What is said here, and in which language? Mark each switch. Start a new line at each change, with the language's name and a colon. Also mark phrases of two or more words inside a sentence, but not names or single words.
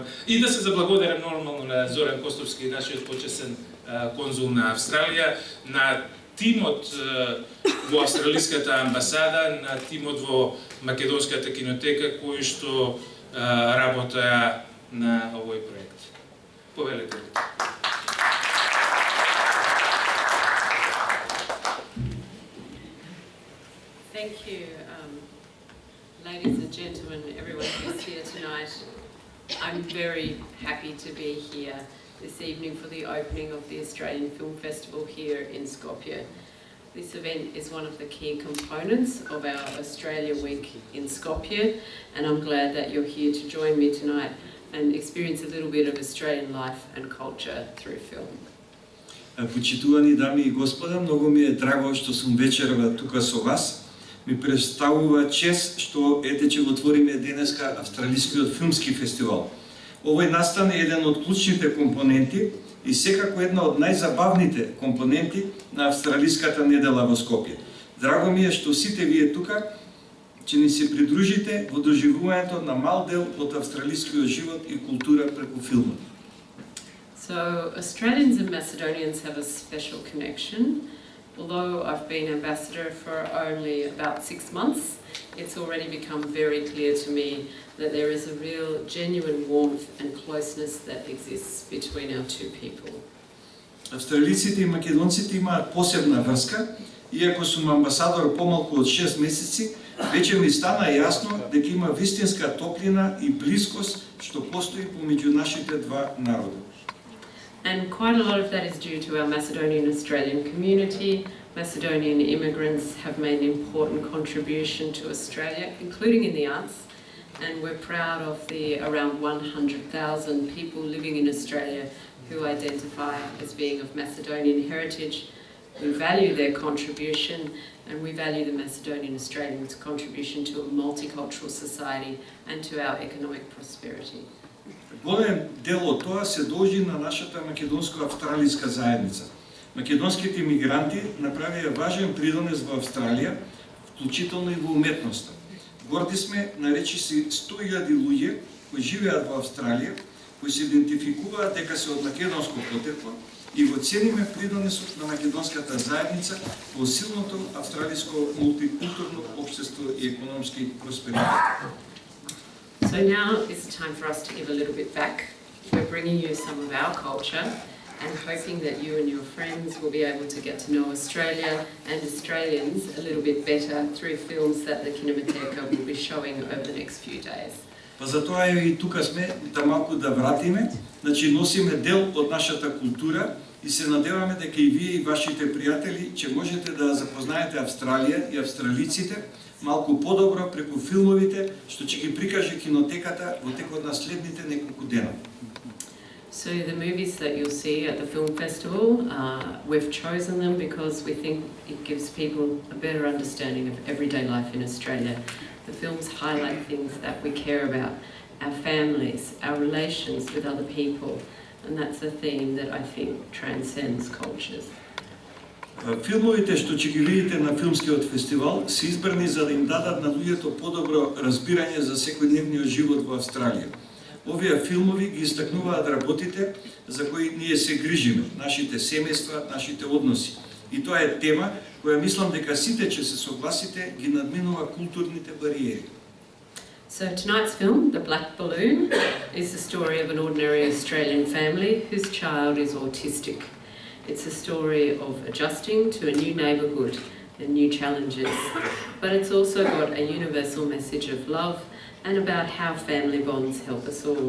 Macedonian: И да се заблагодарам нормално на Зоран Костовски, нашиот почесен конзул на Австралија, на тимот во австралиската амбасада, на тимот во Македонската кинотека, кои што работеа на овој проект. Повелете ли.
English: Thank you, ladies and gentlemen, everyone who's here tonight. I'm very happy to be here this evening for the opening of the Australian Film Festival here in Skopje. This event is one of the key components of our Australia Week in Skopje, and I'm glad that you're here to join me tonight and experience a little bit of Australian life and culture through film.
Macedonian: Почитувани дами и господа, многу ми е драго што сум вечерва тука со вас. Ми представува чест што ете ќе го отвориме денеска Австралискиот филмски фестивал. Овој настан е еден од клучните компоненти и секако една од најзабавните компоненти на австралиската недела во Скопје. Драго ми е што сите вие тука ќе ни се придружите во доживувањето на мал дел од австралискиот живот и култура преку филмот.
English: So Australians and Macedonians have a special connection. Although I've been ambassador for only about 6 months, it's already become very clear to me that there is a real genuine warmth and closeness that exists between our two people.
Macedonian: Австралиците и македонците имаат посебна врска, иако сум амбасадор помалку од 6 месеци, веќе ми стана јасно дека има вистинска топлина и блискост што постои помеѓу нашите два народа.
English: And quite a lot of that is due to our Macedonian Australian community. Macedonian immigrants have made an important contribution to Australia, including in the arts, and we're proud of the around 100,000 people living in Australia who identify as being of Macedonian heritage. We value their contribution, and we value the Macedonian Australians' contribution to a multicultural society and to our economic prosperity.
Macedonian: Голем дел од тоа се должи на нашата македонско-австралиска заедница. Македонските мигранти направија важен придонес во Австралија, вклучително и во уметноста. Горди сме на речиси 100.000 луѓе кои живеат во Австралија, кои се идентификуваат дека се од македонско потекло и го цениме придонесот на македонската заедница во силното австралиско мултикултурно општество и економски просперитет.
English: So now is the time for us to give a little bit back. We're bringing you some of our culture and hoping that you and your friends will be able to get to know Australia and Australians a little bit better through films that the Kinoteka will be showing over the next few days.
Macedonian: Па затоа и тука сме да малку да вратиме, значи носиме дел од нашата култура и се надеваме дека и вие и вашите пријатели ќе можете да запознаете Австралија и австралиците малку подобро преку филмовите што ќе ги прикаже Кинотеката во текот на следните неколку дена.
English: So the movies that you'll see at the film festival, we've chosen them because we think it gives people a better understanding of everyday life in Australia. The films highlight things that we care about, our families, our relations with other people, and that's a theme that I think transcends cultures.
Macedonian: Филмовите што ќе ги видите на филмскиот фестивал се избрани за да им дадат на луѓето подобро разбирање за секојдневниот живот во Австралија. Овие филмови ги истакнуваат работите за кои ние се грижиме, нашите семејства, нашите односи. И тоа е тема која мислам дека сите ќе се согласите ги надминува културните бариери.
English: So tonight's film, The Black Balloon, is the story of an ordinary Australian family whose child is autistic. It's a story of adjusting to a new neighbourhood and new challenges, but it's also got a universal message of love and about how family bonds help us all.